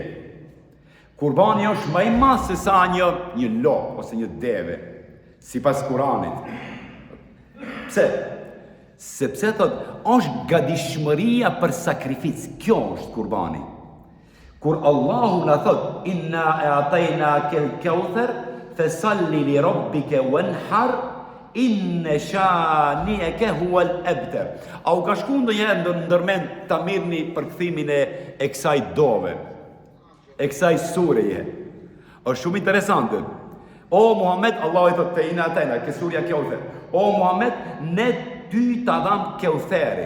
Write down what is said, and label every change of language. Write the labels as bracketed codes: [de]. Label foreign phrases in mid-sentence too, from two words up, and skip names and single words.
[sq] Kurbani është më i madh se sa një lopë ose një deve, sipas Kuranit. Pse? Sepse thot, është gatishmëria për sakrificë. Kjo është kurbani. Kur Allahu na thot, [ar] إنا أعطيناك الكوثر فصل لربك وانحر إن شانئك هو الأبتر. [sq] Au ka shku ndonjëherë ndërmend ta mirni përkthimin e kësaj dove, e kësaj sureje. Është shumë interesante. O Muhammed, Allahu i thot te [ar] إنا أعطينا [sq] ke surja Kawthar. O Muhammed, ne ty ta dham Kawtharin.